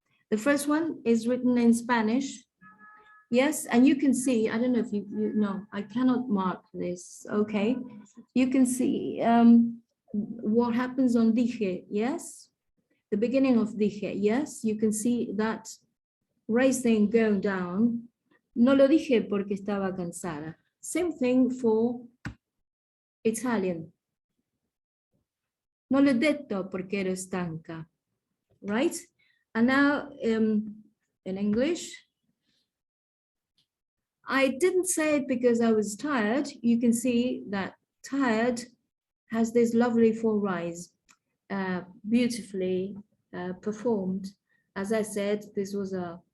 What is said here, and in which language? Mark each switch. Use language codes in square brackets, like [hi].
[en] The first one is written in Spanish. Yes, and you can see, I don't know if you know, I cannot mark this, okay. You can see what happens on dije, yes? The beginning of dije, yes? You can see that raising going down. [es] No lo dije porque estaba cansada. [en] Same thing for Italian. [it] No l'ho detto perché ero stanca. [en] Right? And now in English, I didn't say it because I was tired. You can see that tired has this lovely full rise, beautifully performed. As I said, this was a